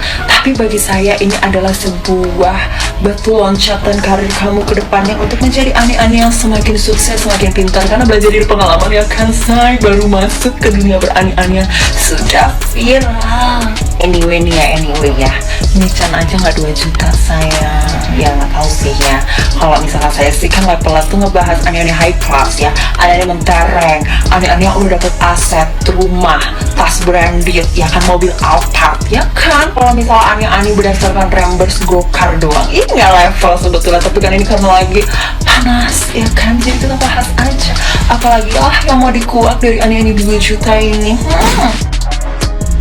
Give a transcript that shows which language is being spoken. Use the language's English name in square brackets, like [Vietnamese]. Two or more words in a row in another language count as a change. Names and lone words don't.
[Indonesian] Tapi bagi saya ini adalah sebuah batu loncatan karir kamu ke depannya untuk menjadi ani-ani yang semakin sukses, semakin pintar, karena belajar dari pengalaman ya kan. Saya baru masuk ke dunia berani-anian sudah viral. Anyway ya, ini can aja nggak 2 juta saya ya, nggak tahu sih ya. Kalau misalnya saya sih kan levelnya tuh ngebahas ani-ani [English] high class [Indonesian] ya, ani-ani mentereng, ani-ani yang udah dapet aset, rumah, tas branded ya kan, mobil Alphard ya kan. Kalau misalnya ani-ani berdasarkan reimburse gokar doang, ini nggak level sebetulnya, tapi kan ini karena lagi panas ya kan, jadi kita bahas aja. Apalagi lah yang mau dikuak dari ani-ani 2 juta ini.